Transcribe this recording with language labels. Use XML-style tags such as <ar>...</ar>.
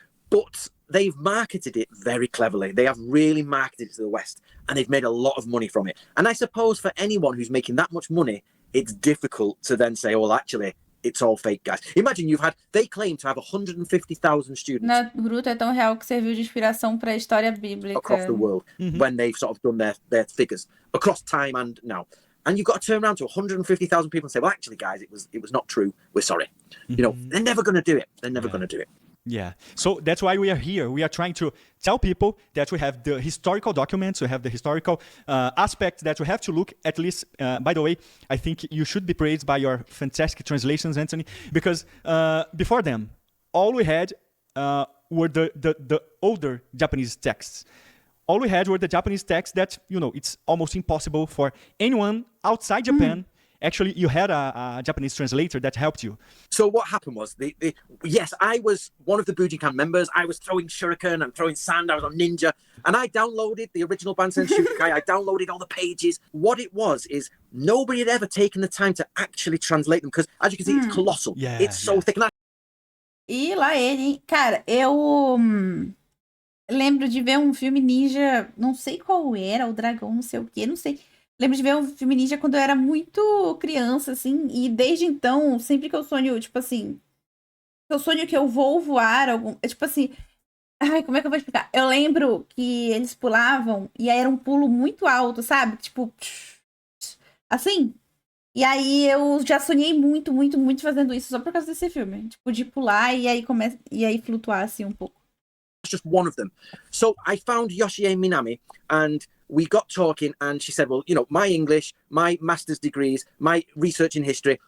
<en>But they've marketed it very cleverly. They have really marketed it to the West, and they've made a lot of money from it. And I suppose for anyone who's making that much money, it's difficult to then say, well, actually, it's all fake, guys. Imagine they claim to have 150,000 students.</en> <pt>Naruto é tão real que serviu de inspiração para a história bíblica.</pt> <en>Across the world, when they've sort of done their figures across time and now. And you've got to turn around to 150,000 people and say, well, actually, guys, it was not true. We're sorry. They're never going to do it. They're never going to do it. Yeah. So that's why we are here. We are trying to tell people that we have the historical documents, we have the historical aspects that we have to look at least. By the way, I think you should be praised by your fantastic translations, Anthony, because before them, all we had were the older Japanese texts. All we had were the Japanese texts that, it's almost impossible for anyone outside Japan. Actually, you had a Japanese translator that helped you. So what happened was, yes, I was one of the Bujinkan members. I was throwing shuriken and throwing sand. I was on ninja. And I downloaded the original Bansen Shukai. I downloaded all the pages. What it was is nobody had ever taken the time to actually translate them. Because, as you can see, it's colossal. Yeah, it's so thick.</en> <pt>E lá ele, hein? Cara, eu lembro de ver um filme ninja, não sei qual era, o dragão, não sei o quê, não sei. Lembro de ver um filme ninja quando eu era muito criança, assim, e desde então, sempre que eu sonho, tipo assim, eu sonho que eu vou voar, tipo assim, ai, como é que eu vou explicar? Eu lembro que eles pulavam e aí era um pulo muito alto, sabe? Tipo, assim. E aí eu já sonhei muito, muito, muito fazendo isso só por causa desse filme. Tipo, de pular e aí flutuar, assim, um pouco.</pt> <en>Just one of them. So I found Yoshie Minami, and we got talking, and she said, well, my English, my master's degrees, my research in history.</en>